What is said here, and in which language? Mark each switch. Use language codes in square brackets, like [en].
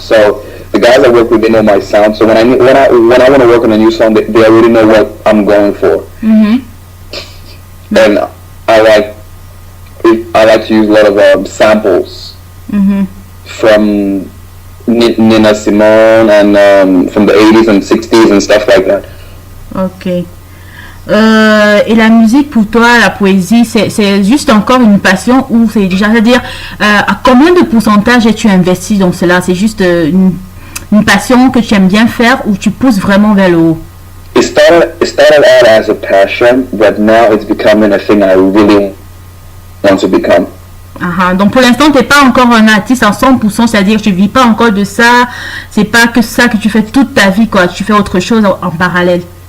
[en] So, the guys I work with, they know my sound. So when I want to work on a new song, they already know what I'm going for. And I like to use a lot of samples from Nina Simone and from the 80s and 60s and stuff like that. Ok. [fr] Et la musique pour toi, la poésie, c'est juste encore une passion ou c'est déjà, c'est-à-dire à combien de pourcentage es-tu investi dans cela? C'est juste une passion que tu aimes bien faire ou tu pousses vraiment vers le haut? [en] It started out as a passion, but now it's becoming a thing I really want to become. [fr] Donc pour l'instant, tu n'es pas encore un artiste à 100%, c'est-à-dire que tu ne vis pas encore de ça, c'est pas que ça que tu fais toute ta vie, quoi. Tu fais autre chose en parallèle.